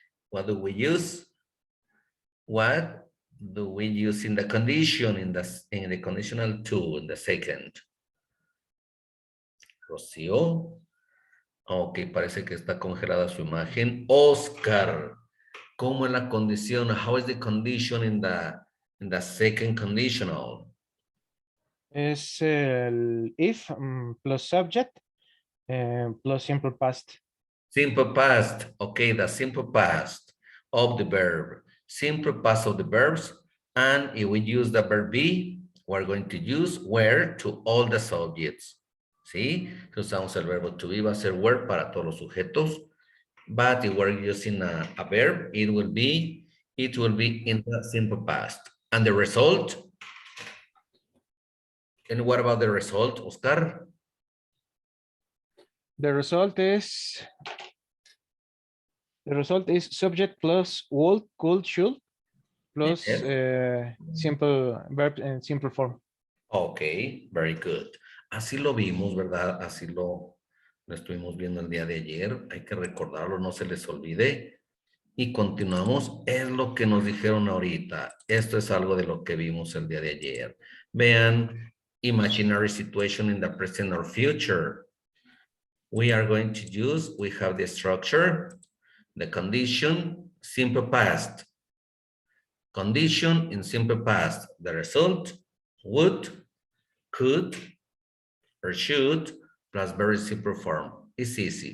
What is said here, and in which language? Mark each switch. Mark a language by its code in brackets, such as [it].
[en] What do we use? What do we use in the condition, in the conditional two, in the second? Rocío. [es] Ok, parece que está congelada su imagen. Oscar, ¿cómo es la condición? [en] How is the condition in the second conditional? [es] Es el [en] if plus subject plus simple past. Simple past. Okay, the simple past of the verb. Simple past of the verbs. And if we use the verb be, we're going to use were to all the subjects. [es] ¿Sí? Si usamos el verbo to be, va a ser were para todos los sujetos. [en] But if we're using a verb, it will be in the simple past. And the result? And what about the result, Oscar? The result is The result is subject plus would, could, should, plus Yes. simple verb and simple form. Ok, very good. [es] Así lo vimos, ¿verdad? Así lo estuvimos viendo el día de ayer. Hay que recordarlo, no se les olvide. Y continuamos. Es lo que nos dijeron ahorita. Esto es algo de lo que vimos el día de ayer. [en] Vean, imaginary situation in the present or future. We are going to use, we have the structure, the condition, simple past. Condition in simple past. The result, would, could, or should, plus very simple form. It's easy.